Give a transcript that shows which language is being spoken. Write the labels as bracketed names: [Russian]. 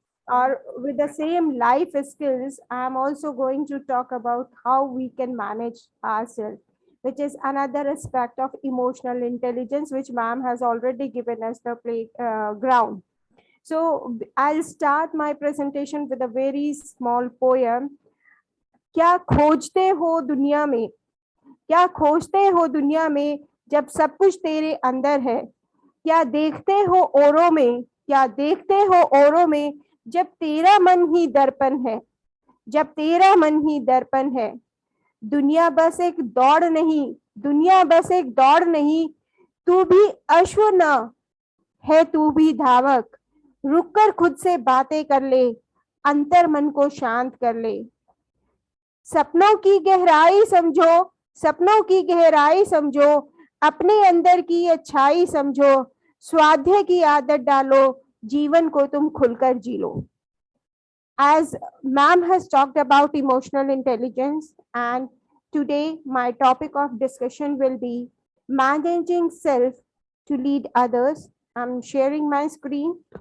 [English] Or with the same life skills, I'm also going to talk about how we can manage ourselves, which is another aspect of emotional intelligence, which ma'am has already given us the ground. So I'll start my presentation with a very small poem. [Hindi] क्या खोजते हो दुनिया में, क्या खोजते हो दुनिया में जब सब कुछ तेरे अंदर है, क्या देखते हो औरों में, क्या देखते हो औरों में जब तेरा मन ही दर्पण है, जब तेरा मन ही दर्पण है। दुनिया बस एक दौड़ नहीं, दुनिया बस एक दौड़ नहीं, तू भी अश्व न है, तू भी धावक। रुककर खुद से बातें कर ले, अंतर मन को शांत कर ले। सपनों की गहराई समझो, सपनों की गहराई समझो, अपने अंदर की अच्छाई समझो, स्वाध्याय की आदत डालो, जीवन को तुम खुलकर जी लो। [English] As ma'am has talked about emotional intelligence, and today my topic of discussion will be managing self to lead others. I'm sharing my screen.